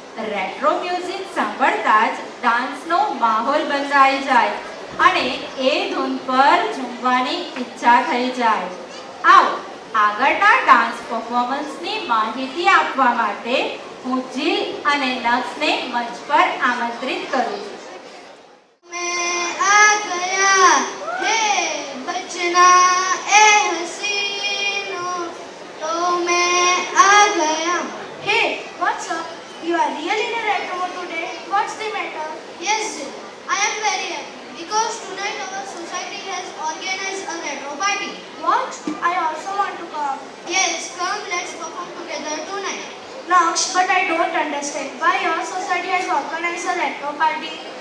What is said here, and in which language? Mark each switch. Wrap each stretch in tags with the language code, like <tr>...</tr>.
<gu>Retro music સાંભળતા જ ડાન્સનો માહોલ બંધાઈ જાય અને એ ધૂન પર ઝૂમવાની ઈચ્છા થઈ જાય. આવો આગળના ડાન્સ પરફોર્મન્સની માહિતી આપવા માટે હું જીલ અને નક્ષને મંચ પર આમંત્રિત કરું છું.</gu> <hi>मैं आ गया हे बचना ए हसीनो, तो मैं आ गया.</hi> <en>Hey, what's up? You are really in a retro mood today. What's the matter? Yes, Jill, I am very happy because tonight our society has organized a retro party. What? I also want to come. Yes, come, let's perform together tonight. Naksh, but I don't understand why your society has organized a retro party.</en>